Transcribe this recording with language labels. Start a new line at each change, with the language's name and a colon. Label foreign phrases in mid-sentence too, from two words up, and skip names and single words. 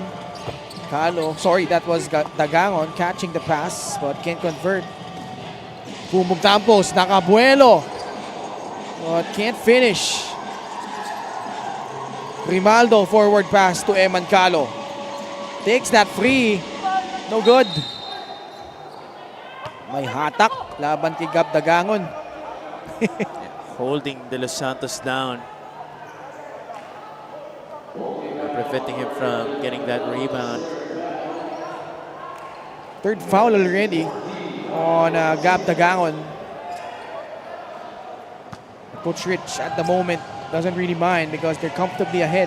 English: That was Dagangon catching the pass but can't convert. Campos, nakabuelo but can't finish. Grimaldo forward pass to Eman Calo. Takes that free. No good.
Filipino: May hatak laban kay Gab Dagangon.
English: Holding De Los Santos down. Preventing him from getting that rebound. Third foul already on Gab Dagangon. Coach Rich at the moment doesn't really mind because they're comfortably ahead.